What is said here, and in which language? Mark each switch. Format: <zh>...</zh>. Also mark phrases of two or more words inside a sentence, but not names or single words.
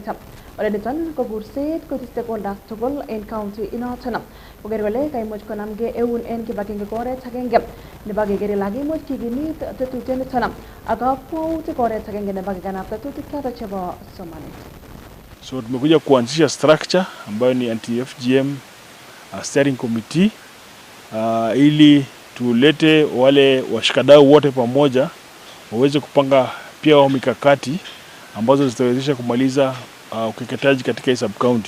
<kln>Ole niton ko kurset ko stakeholders tugul en county inoton koker kole kaimuch konamgei eun en kibagenge oret agenge nebo keker kele kakimuch kikimit tetutiet niton ak kakwautik oret agenge nebo kekanapta tetutik choton chebo somanet.</kln> <sw>So tumekuja kuanzisha structure ambayo ni</sw> <en>anti-FGM steering committee</en> <sw>ili tulete wale washikadau wote pamoja waweze kupanga pia wao mikakati ambazo zitawezesha kumaliza ukeketaji katika sub county.</sw>